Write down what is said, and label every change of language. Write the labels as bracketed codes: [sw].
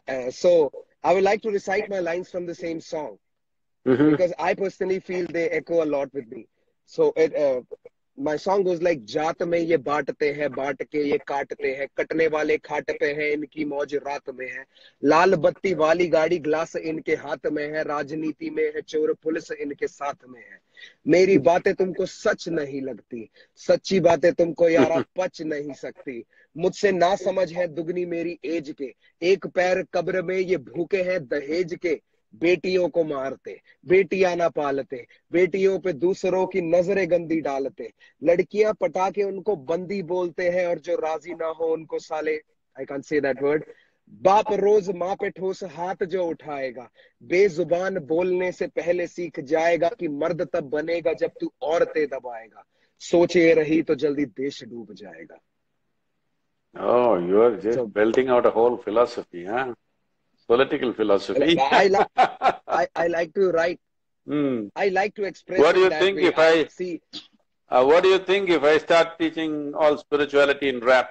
[en] So I would like to recite my lines from the same song because I personally feel they echo a lot with me. So my song goes like, [hi] जात में ये बांटते हैं, बांट के ये काटते हैं, कटने वाले खाट पे हैं, इनकी मौज रात में है, लाल बत्ती वाली गाड़ी ग्लास इनके हाथ में है, राजनीति में है चोर पुलिस इनके साथ में है, मेरी बातें तुमको सच नहीं लगती, सच्ची बातें तुमको यारा पच नहीं सकती, मुझसे ना समझ है दुगनी मेरी एज के, एक पैर कब्र में ये भूखे हैं दहेज के, बेटियों को मारते, बेटियां ना पालते, बेटियों पे दूसरों की नजरें गंदी डालते, लड़कियां पटा के उनको बंदी बोलते हैं और जो राजी ना हो उनको साले, [en] I can't say that word, [hi] बाप रोज माँ पे ठोस हाथ जो उठाएगा, बेजुबान बोलने से पहले सीख जाएगा कि मर्द तब बनेगा जब तू औरतें दबाएगा, सोचे रही तो जल्दी देश डूब जाएगा. [en] Oh, you are just belting out a whole philosophy, huh? Political philosophy. I like to write. I like to express. What do you think if I see? What do you think if I start teaching all spirituality in rap?